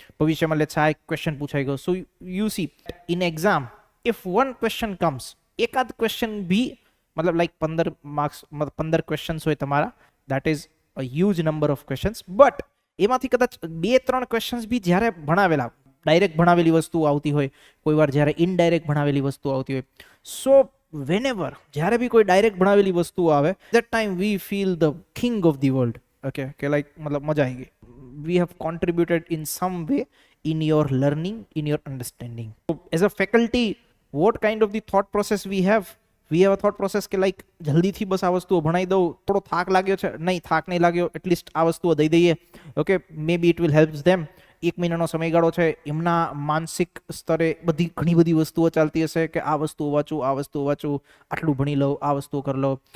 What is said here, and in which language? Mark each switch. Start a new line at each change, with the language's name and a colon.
Gujarati: ભવિષ્યમાં લેટ્સ આ એક ક્વેશ્ચન પૂછાઈ ગયો.
English: so you see in exam if one question comes,
Gujarati: એકાદ ક્વેશ્ચન બી મતલબ લાઈક 15 માર્ક્સ, 15 ક્વેશ્ચન્સ હોય તમારા,
English: That is a huge number of questions.
Gujarati: But એમાંથી કદાચ 2-3 ક્વેશ્ચન્સ બી જ્યારે ભણાવેલા, ડાયરેક્ટ ભણાવેલી વસ્તુ આવતી હોય, કોઈ વાર જ્યારે ઇનડાયરેક્ટ ભણાવેલી વસ્તુ આવતી હોય. સો whenever જ્યારે બી કોઈ ડાયરેક્ટ ભણાવેલી વસ્તુ આવે,
English: that time we feel the king of the world.
Gujarati: Okay, કે લાઈક મતલબ મજા આવી ગઈ.
English: We have contributed in some way in your learning, in your understanding. So as a faculty, what kind of the thought process we have? We have a thought process
Gujarati: કે like જલ્દીથી બસ આ વસ્તુઓ ભણાવી દઉં, થોડો થાક લાગ્યો છે, નહીં થાક નહીં લાગ્યો, એટલીસ્ટ આ વસ્તુઓ દઈ દઈએ. Okay,
English: Maybe it will help them.
Gujarati: 1 મહિનાનો સમયગાળો છે, એમના માનસિક સ્તરે ઘણી બધી વસ્તુઓ ચાલતી હશે કે આ વસ્તુઓ વાંચું, આ વસ્તુઓ વાંચું, આટલું ભણી લઉં, આ વસ્તુઓ કરી લઉં.